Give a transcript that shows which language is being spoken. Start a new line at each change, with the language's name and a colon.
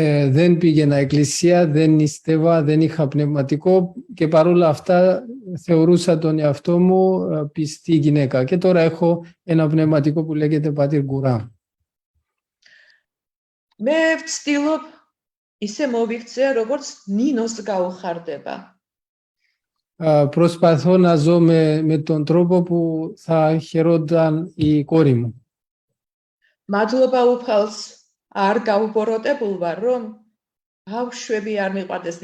Greek: Δεν πήγαινα εκκλησία, δεν νηστεύα, δεν είχα πνευματικό και παρόλα αυτά θεωρούσα τον εαυτό μου πιστή γυναίκα. Και τώρα έχω ένα πνευματικό που λέγεται Πατήρ Γκουράμ.
Georgian: მე ვცდილობ ისე მოვიქცე, როგორც ნინოს გაუხარდება.
Greek: Προσπαθώ να ζω με τον τρόπο που θα χαιρόταν η κόρη μου.
Georgian: მადლობა უფალს არ გავუბოროტებულ ვარ, რომ ბავშვები არ მიყვარდეს.